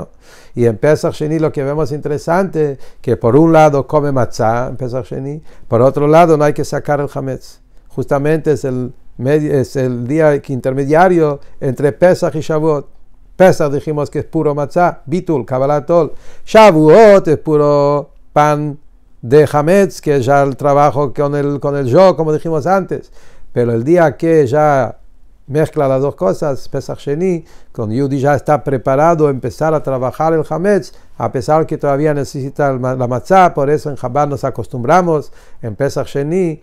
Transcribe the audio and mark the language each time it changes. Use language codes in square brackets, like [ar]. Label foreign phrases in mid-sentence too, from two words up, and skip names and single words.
[es] Y en Pesach Sheni lo que vemos interesante, que por un lado come matzah en Pesach Sheni, por otro lado no hay que sacar el Hametz. Justamente es el día intermediario entre Pesach y Shavuot. Pesach dijimos que es puro matzah, bitul, kabbalatol. Shavuot es puro pan de Hametz, que es ya el trabajo con el yo, como dijimos antes. Pero el día que ya mezcla las dos cosas, Pesach Sheni, cuando Yehudi ya está preparado a empezar a trabajar el Hametz, a pesar que todavía necesita la matzah, por eso en Chabad nos acostumbramos en Pesach Sheni